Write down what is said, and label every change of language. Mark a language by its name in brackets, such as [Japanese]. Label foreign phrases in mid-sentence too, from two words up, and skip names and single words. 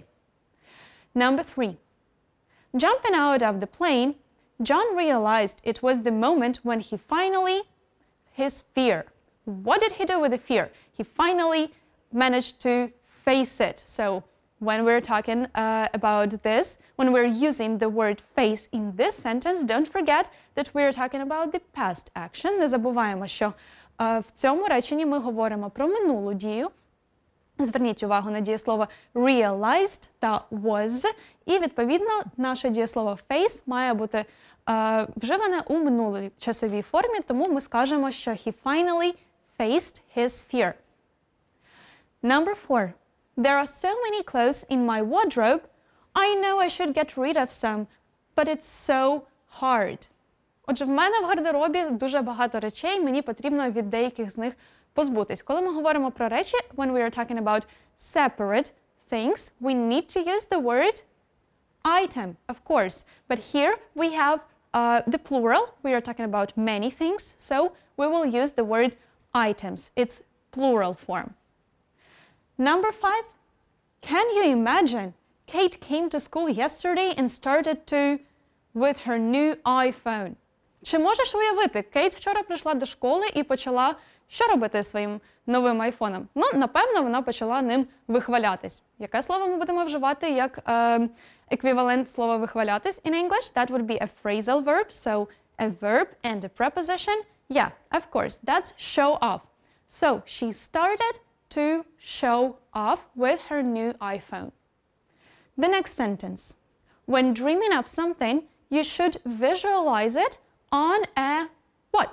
[English] Number 3, jumping out of the plane, John realized it was the moment when he finally, his fear. What did he do with the fear? He finally managed to face it. So when we're talking about this, when we're using the word face in this sentence, don't forget that we're talking about the past action. [Ukrainian] Не забуваємо, що в цьому реченні ми говоримо про минулу дію. Зверніть увагу на дієслово realized та was. І, відповідно, наше дієслово face має бути вживане у минулій часовій формі, тому ми скажемо, що [English] he finally faced his fear. Number 4. There are so many clothes in my wardrobe. I know I should get rid of some, but it's so hard. [Ukrainian] Отже, в мене в гардеробі дуже багато речей, мені потрібно від деяких з них позбутись. Коли ми говоримо про речі, [English] when we are talking about separate things, we need to use the word item, of course. But here we have the plural. We are talking about many things, so we will use the word items. It's plural form. Number 5, can you imagine? Kate came to school yesterday and started with her new iPhone. [Ukrainian] Чи можеш уявити, Кейт вчора прийшла до школи і почала що робити зі своїм новим айфоном? Ну, напевно, вона почала ним вихвалятись. Яке слово ми будемо вживати як еквівалент слова вихвалятись [English] in English? That would be a phrasal verb, so a verb and a preposition. Yeah, of course, that's show off. So, she started to show off with her new iPhone. The next sentence. When dreaming of something, you should visualize it on a what?